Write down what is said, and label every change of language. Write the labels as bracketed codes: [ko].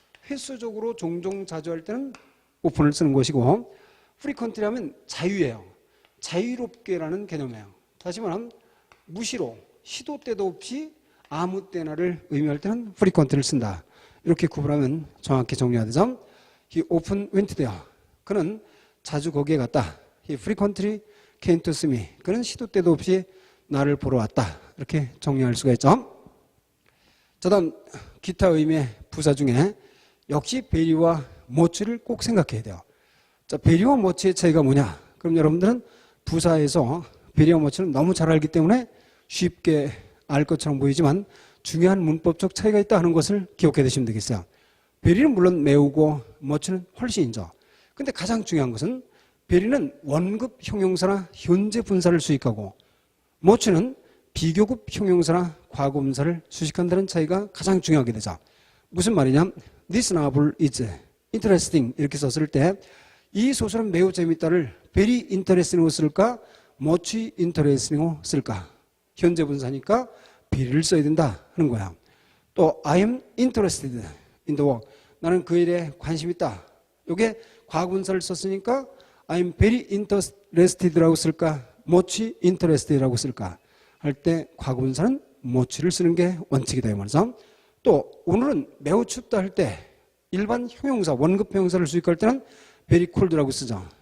[ko] 횟수적으로 종종 자주 할 때는 오픈을 쓰는 것이고, frequently 하면 자유예요. 자유롭게라는 개념이에요. 다시 말하면 무시로 시도 때도 없이 아무 때나를 의미할 때는 frequently를 쓴다. 이렇게 구분하면 정확히 정리가 되죠. He often went there. 그는 자주 거기에 갔다. [en] He frequently came to see me. [ko] 그는 시도 때도 없이 나를 보러 왔다. 이렇게 정리할 수가 있죠. 자, 다음 기타 의미의 부사 중에 역시 베리와 머치를 꼭 생각해야 돼요. 자, 베리와 머치의 차이가 뭐냐? 그럼 여러분들은 부사에서 베리와 머치는 너무 잘 알기 때문에 쉽게 알 것처럼 보이지만 중요한 문법적 차이가 있다 하는 것을 기억해 두시면 되겠어요. 베리는 물론 매우고 머치는 훨씬이죠. 근데 가장 중요한 것은 베리는 원급 형용사나 현재 분사를 수식하고 머치는 비교급 형용사나 과거분사를 수식한다는 차이가 가장 중요하게 되죠. 무슨 말이냐? [en] This novel is interesting 이렇게 썼을 때 이 소설은 매우 재밌다를 very interesting으로 쓸까? [ko] much interesting으로 쓸까? 현재 분사니까 very를 써야 된다 하는 거야. [en] 또 I am interested in the work. [ko] 나는 그 일에 관심 있다. 이게 과거분사를 썼으니까 I am very interested라고 쓸까? much interested라고 쓸까? 할 때 과거분사는 much를 쓰는 게 원칙이다 이 말이죠. 또 오늘은 매우 춥다 할 때 일반 형용사 원급 형용사를 수식할 때는 very cold라고 쓰죠.